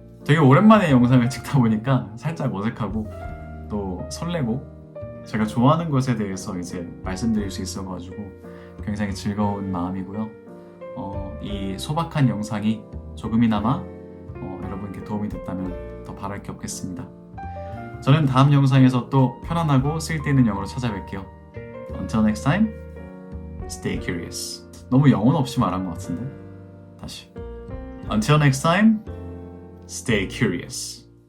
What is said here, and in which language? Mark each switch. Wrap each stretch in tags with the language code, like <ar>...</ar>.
<ko>되게 오랜만에 영상을 찍다 보니까 살짝 어색하고 또 설레고 제가 좋아하는 것에 대해서 이제 말씀드릴 수 있어가지고 굉장히 즐거운 마음이고요. 이 소박한 영상이 조금이나마 여러분께 도움이 됐다면 더 바랄 게 없겠습니다. 저는 다음 영상에서 또 편안하고 쓸데있는 영어로 찾아뵐게요.</ko> <en>Until next time, stay curious.</en> <ko>너무 영혼 없이 말한 것 같은데? 다시.</ko> <en>Until next time, stay curious.</en>